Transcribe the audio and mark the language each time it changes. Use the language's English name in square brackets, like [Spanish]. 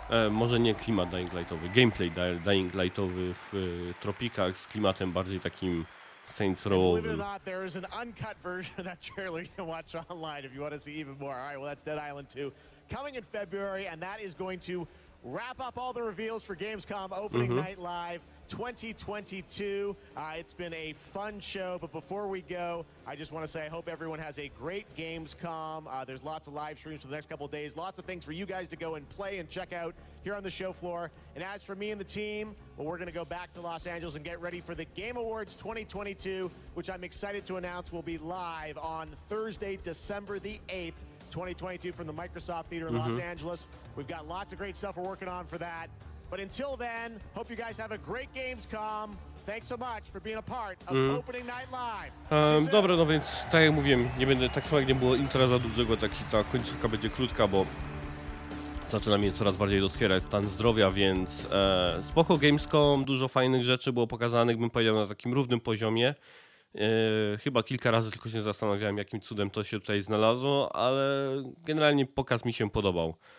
[Polish] Może nie klimat Dying Lightowy, gameplay Dying Lightowy w tropikach z klimatem bardziej takim Saints [English] Believe it or [Polish] Row'owym. [English] not, there is an uncut version of that trailer you can watch online if you want to see even more. All right, well, that's Dead Island 2 coming in February, and that is going to wrap up all the reveals for Gamescom Opening Night Live 2022. It's been a fun show, but before we go, I just want to say I hope everyone has a great Gamescom. There's lots of live streams for the next couple of days, lots of things for you guys to go and play and check out here on the show floor. And as for me and the team, well, we're going to go back to Los Angeles and get ready for the Game Awards 2022, which I'm excited to announce will be live on Thursday, December the 8th. 2022 from the Microsoft Theater in Los Angeles. We've got lots of great stuff we're working on for that. But until then, hope you guys have a great Gamescom. Thanks so much for being a part of Opening Night Live. [Polish] Dobra, no więc tak jak mówiłem, nie będę, tak samo jak nie było intra za dużego, ta końcówka będzie krótka, bo zaczyna mnie coraz bardziej doskwierać stan zdrowia, więc spoko Gamescom, dużo fajnych rzeczy było pokazanych, bym powiedział, na takim równym poziomie. Chyba kilka razy tylko się zastanawiałem, jakim cudem to się tutaj znalazło, ale generalnie pokaz mi się podobał.